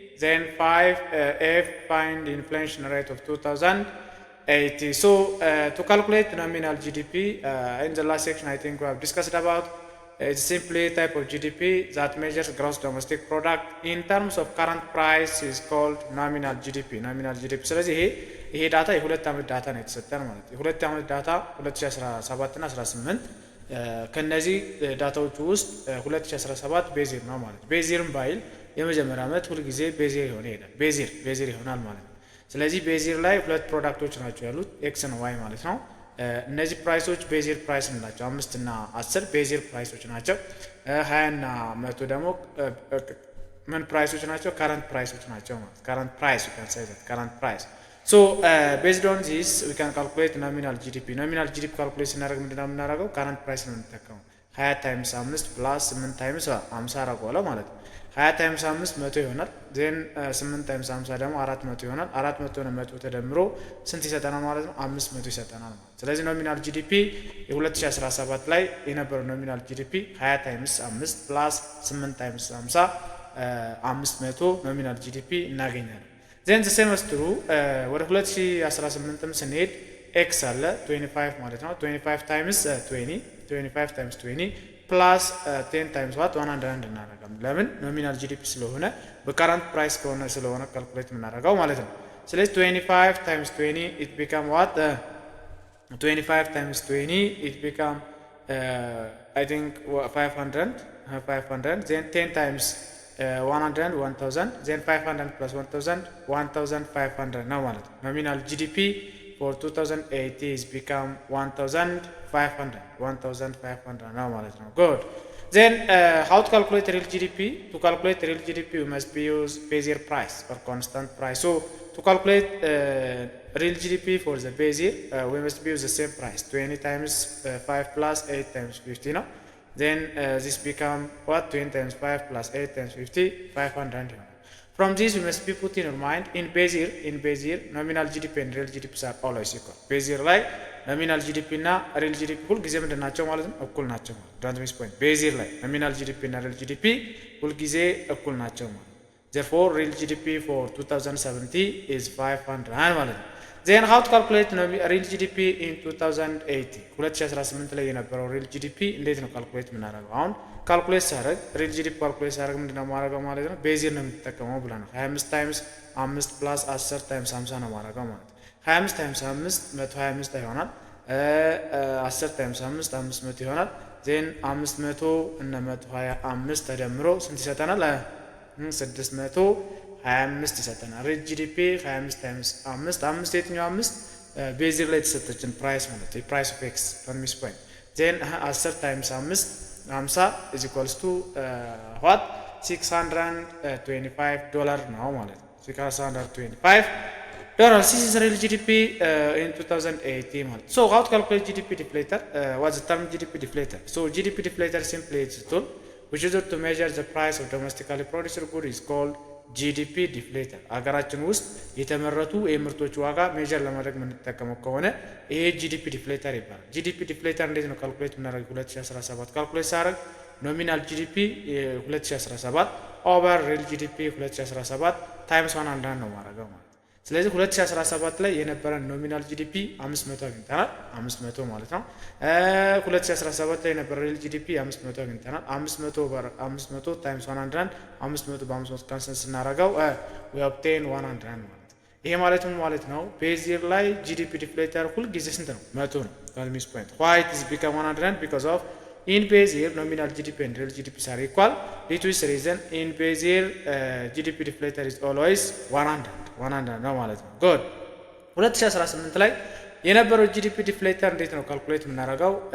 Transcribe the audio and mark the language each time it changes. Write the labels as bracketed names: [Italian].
[English] Then 5, F, find inflation rate of 2080. So to calculate nominal GDP, in the last section I think we have discussed about it's simply type of GDP that measures gross domestic product in terms of current price is called nominal GDP. [Amharic] ስለዚህ ይሄ ዳታ የሁለት ዓመት ዳታ ነው የተሰጠን ማለት ነው። የሁለት ዓመት ዳታ 2017 እና 18 ከነዚህ ዳታዎች ውስጥ 2017 ቤዚር ነው ማለት ነው። ቤዚርም ባይል የመጀመሪያ ዓመት ሁሉ ጊዜ ቤዚር ይሆናል ቤዚር ይሆናል ማለት ነው። ስለዚህ ቤዚር ላይ ሁለት ፕሮዳክቶች ናቸው ያሉት ኤክስ እና ዋይ ማለት ነው። እነዚህ ፕራይሶች ቤዚር ፕራይስ እንላቸው 5 እና 10 ቤዚር ፕራይሶች ናቸው። 20 እና 100 ደግሞ ምን ፕራይሶች ናቸው? ካረንት ፕራይሶች ናቸው ማለት ካረንት ፕራይስ [English] you can say that current price. So based on this we can calculate nominal GDP calculate [Amharic] ስናደርግ ምንድነው የምናደርገው? ካረንት ፕራይስ ነው የምንጠቀመው 20 ታይምስ 5 ፕላስ 8 ታይምስ 50 አደርገዋለሁ ማለት ነው። 20 ታይምስ 5 100 ይሆናል። ዜን 8 ታይምስ 50 ደግሞ 400 ይሆናል። 400 ነው 100 ተደምሮ ስንት ይሰጠናል ማለት ነው? 500 ይሰጠናል ማለት። ስለዚህ ኖሚናል GDP የ2017 ላይ የነበረው ኖሚናል GDP 20 ታይምስ 5 ፕላስ 8 ታይምስ 50 500 ኖሚናል GDP እናገኛለን። ዜን ዘ ሴም አስ ትሩ ወደ 2018ም ስንሄድ ኤክስ አለ 25 ማለት ነው። 25 ታይምስ 20 ፕላስ 10 ታይምስ ዋት 100 እናደርጋለን። ለምን? ኖሚናል GDP ስለሆነ በካረንት ፕራይስ ከሆነ ስለሆነ ካልኩሌት የምናደርገው ማለት ነው። ስለዚህ 25 ታይምስ 20 [English] it become what? 25 times 20 it become I think 500 then 10 times 100 1000 then 500 plus 1000 1500 [Amharic] ነው ማለት ነው። [English] ኖሚናል GDP for 2080 is become 1500 ነው ማለት ነው። Good. Then how to calculate real GDP? To calculate real GDP we must use base price or constant price. So to calculate real GDP for the base year we must use the same price 20 times 5 plus 8 times 50 no? Then this become what? 20 times 5 plus 8 times 50 500. From this we must be put in our mind in base year nominal GDP and real GDP are always equal. [Amharic] Base year ላይ nominal GDP እና real GDP ሁል ጊዜ ምንድን ናቸው ማለት ነው? እኩል ናቸው ማለት [English] don't miss point. base year ላይ nominal GDP እና real GDP ሁል ጊዜ እኩል ናቸው ማለት therefore real GDP for 2070 is 500 ማለት ነው። Then how to calculate real GDP in 2080 2018 [Amharic] ላይ የነበረው real GDP እንዴት ነው ካልኩሌት የምናደርገው? አሁን ካልኩሌት ሳደርግ real GDP ካልኩሌት ሳደርግ ምንድነው ማድረገው ማለት ነው? ቤዝ ነው የምትጠቀመው ብለናል። 25 ታይምስ 5 ፕላስ 10 ታይምስ 50 ነው ማድረገው ማለት ነው። 25 ታይምስ 5 125 ይሆናል። 10 ታይምስ 5 500 ይሆናል። ዜን 500 እና 125 ተደምሮ ስንት ይሰጠናል? 625 ይሰጠናል። ሪል GDP 25 ታይምስ 5 የትኛው 5 ቤዚር ላይ የተሰጠችን ፕራይስ ማለት ነው። ፕራይስ ኦፍ ኤክስ ፐርሚስ ፖይንት ዜን 10 ታይምስ 5 50 [English] is equals to what? [Amharic] $625 ነው ማለት ነው። $625. [English] This is real GDP in 2080 [Amharic] ማለት. [English] So how to calculate GDP deflator? What's the term GDP deflator? So GDP deflator simply is a tool which is to measure the price of domestically produced goods is called [Amharic] ጂዲፒ ዲፍሌተር አገራችን ውስጥ የተመረቱ የምርቶች ዋጋ ሜጀር ለማድረግ የምንጠቀመው ከሆነ ይሄ ጂዲፒ ዲፍሌተር ይባላል። ጂዲፒ ዲፍሌተር እንዴት ነው ካልኩሌት የምናደርገው? 2017 ካልኩሌት ሳደርግ ኖሚናል ጂዲፒ 2017 ኦቨር ሪል ጂዲፒ 2017 ታይምስ 100 ነው ማድረገው ማለት። ስለዚህ 2017 ላይ የነበረን ኖሚናል ጂዲፒ 500 አግኝተናል። 500 ማለት ነው። 2017 ላይ የነበረ ሪል ጂዲፒ 500 አግኝተናል። 500 ታይምስ 100 500 በ500 ካንሰል ስናደርገው [English] we obtain [Amharic] 100 ማለት። ይሄ ማለት ምን ማለት ነው? ቤዝ ይር ላይ ጂዲፒ ዲፍሌተር ሁል ጊዜ ስንት ነው? [English] 100 ነው። ሚስ ፖይንት why it is become 100 because of in base year nominal GDP and real GDP are equal. Due to this reason in base year GDP deflator is always 100 ነው ማለት ነው። good 2018 [Amharic] ላይ የነበረው ጂዲፒ ዲፍሌተር እንዴት ነው ካልኩሌት የምናደርገው?